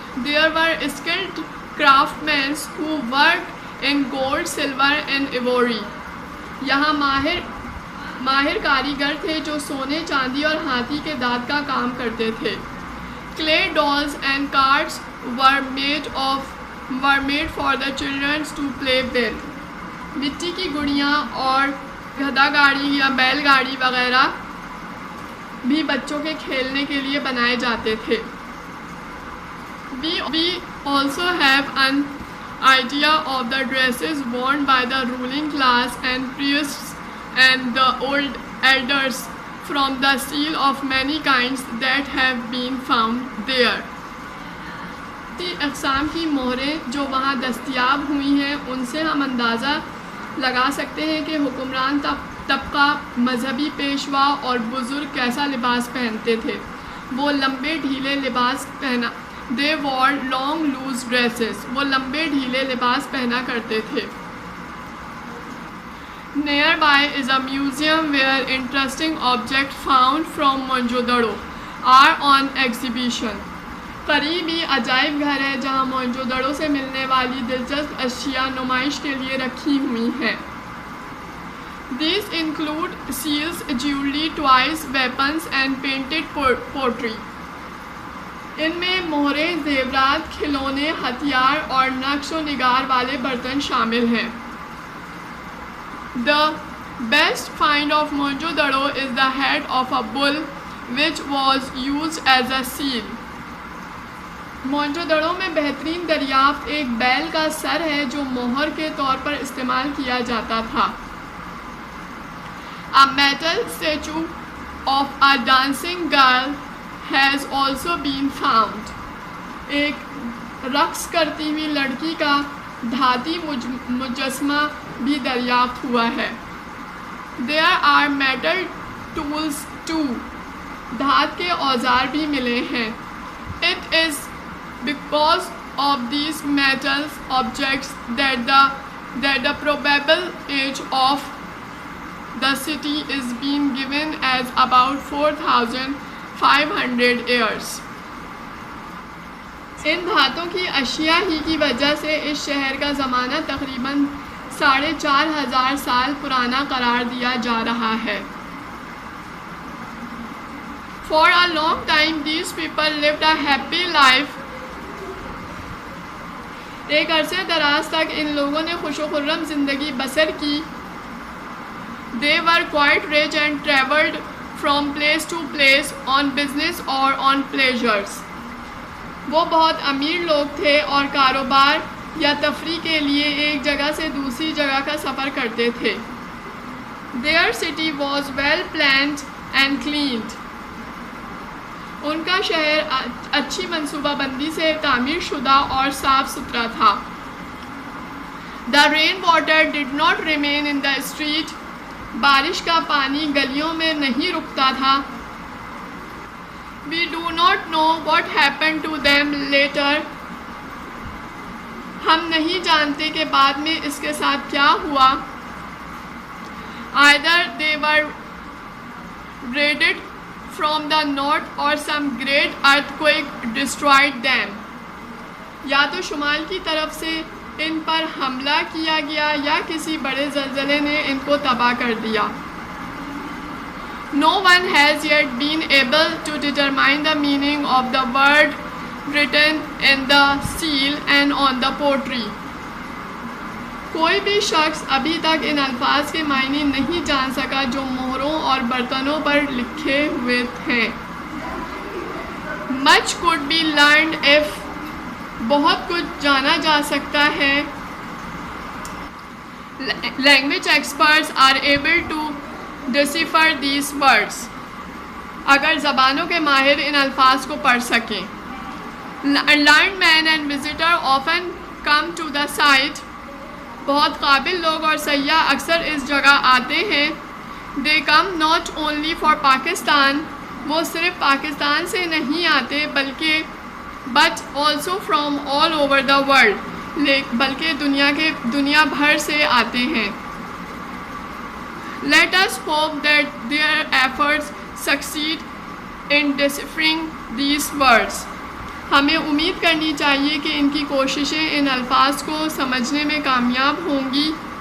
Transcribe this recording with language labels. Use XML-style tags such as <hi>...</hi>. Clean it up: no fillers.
<en>There were skilled craftsmen who worked in gold, silver and ivory.</en> <ur>یہاں ماہر کاریگر تھے جو سونے، چاندی اور ہاتھی کے دانت کا کام کرتے تھے.</ur> <en>Clay dolls and carts were made for the children to play with.</en> <ur>مٹی کی گڑیاں اور گدھا گاڑی یا بیل گاڑی وغیرہ بھی بچوں کے کھیلنے کے لیے بنائے جاتے تھے.</ur> <en>We also have an idea of the dresses worn by the ruling class and priests and the old elders from the seal of many kinds that have been found there.</en> <ur>اقسام کی مہریں جو وہاں دستیاب ہوئی ہیں ان سے ہم اندازہ لگا سکتے ہیں کہ حکمران طبقہ، مذہبی پیشوا اور بزرگ کیسا لباس پہنتے تھے. وہ لمبے ڈھیلے لباس پہنا</ur> <en>They wore long loose dresses.</en> <ur>وہ لمبے ڈھیلے لباس پہنا کرتے تھے.</ur> <en>Nearby is a museum where interesting objects found from Mohenjo-daro are on exhibition.</en> <ur>قریب ہی عجائب گھر ہے جہاں موہنجو دڑو سے ملنے والی دلچسپ اشیاء نمائش کے لیے رکھی ہوئی ہیں.</ur> <en>These include seals, jewelry, toys, weapons and painted pottery.</en> <ur>ان میں مہریں، زیورات، کھلونے، ہتھیار اور نقش و نگار والے برتن شامل ہیں.</ur> <en>The best find of Mohenjo-daro is the head of a bull which was used as a seal.</en> <ur>Mohenjo Daro میں بہترین دریافت ایک بیل کا سر ہے جو مہر کے طور پر استعمال کیا جاتا تھا.</ur> <en>A metal statue of a dancing girl has also been found.</en> <ur>ایک رقص کرتی ہوئی لڑکی کا دھاتی مجسمہ بھی دریافت ہوا ہے.</ur> <en>There are metal tools too.</en> <ur>دھات کے اوزار بھی ملے ہیں.</ur> <en>It is because of these metal objects that the probable age of the city is being given as about 4,500 years.</en> <ur>ان دھاتوں کی اشیاء ہی کی وجہ سے اس شہر کا زمانہ تقریباً 4,500 سال پرانا قرار دیا جا رہا ہے.</ur> <en>For a long time these people lived a happy life.</en> <ur>ایک عرصے دراز تک ان لوگوں نے خوش و خرم زندگی بسر کی.</ur> <en>They were quite rich and traveled from place to place on business or on pleasures.</en> <ur>وہ بہت امیر لوگ تھے اور کاروبار یا تفریح کے لیے ایک جگہ سے دوسری جگہ کا سفر کرتے تھے.</ur> <en>Their city was well planned and cleaned.</en> <ur>ان کا شہر اچھی منصوبہ بندی سے تعمیر شدہ اور صاف ستھرا تھا.</ur> <en>The rain water did not remain in the street.</en> <ur>بارش کا پانی گلیوں میں نہیں رکتا تھا.</ur> <en>We do not know what happened to them later.</en> <ur>ہم نہیں جانتے کہ بعد میں اس کے ساتھ کیا ہوا.</ur> <en>Either they were raided from the north or some great earthquake destroyed them.</en> <ur>یا تو شمال کی طرف سے ان پر حملہ کیا گیا یا کسی بڑے زلزلے نے ان کو تباہ کر دیا.</ur> <en>No one has yet been able to determine the meaning of the word written in the seal and on the pottery.</en> <ur>کوئی بھی شخص ابھی تک ان الفاظ کے معنی نہیں جان سکا جو مہروں اور برتنوں پر لکھے ہوئے تھے.</ur> <en>Much could be learned if.</en> <ur>بہت کچھ جانا جا سکتا ہے.</ur> <en>Language experts are able to decipher these words.</en> <ur>اگر زبانوں کے ماہر ان الفاظ کو پڑھ سکیں.</ur> <en>Learned men and visitor often come to the site.</en> <ur>بہت قابل لوگ اور سیاح اکثر اس جگہ آتے ہیں.</ur> <en>They come not only for Pakistan.</en> <ur>وہ صرف پاکستان سے نہیں آتے بلکہ</ur> <en>but also from all over the world.</en> <ur>بلکہ دنیا بھر سے آتے ہیں.</ur> <en>Let us hope that their efforts succeed in deciphering these words.</en> <ur>ہمیں امید کرنی چاہیے کہ ان کی کوششیں ان الفاظ کو سمجھنے میں کامیاب ہوں گی.</ur>